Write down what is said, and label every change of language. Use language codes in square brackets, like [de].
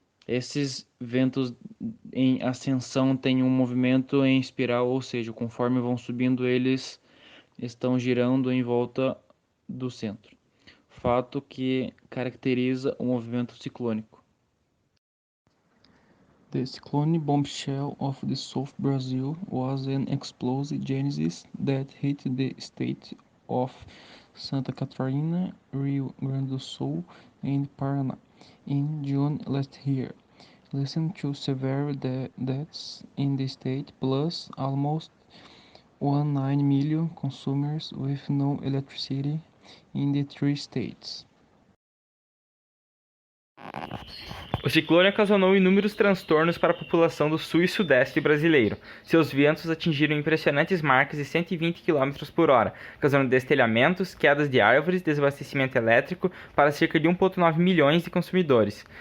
[pt] Esses ventos em ascensão têm um movimento em espiral, ou seja, conforme vão subindo, eles estão girando em volta do centro, fato que caracteriza o movimento ciclônico. [en] The cyclone bombshell of the South Brazil was an explosive genesis that hit the state of Santa Catarina, Rio Grande do Sul, and Paraná in June last year, leading to severe deaths in the state, plus almost 19 million consumers with no electricity in the three states. [pt] O ciclone ocasionou inúmeros transtornos para a população do sul e sudeste brasileiro. Seus ventos atingiram impressionantes marcas de 120 km/h, causando destelhamentos, quedas de árvores, desabastecimento elétrico para cerca de 1,9 milhões de consumidores.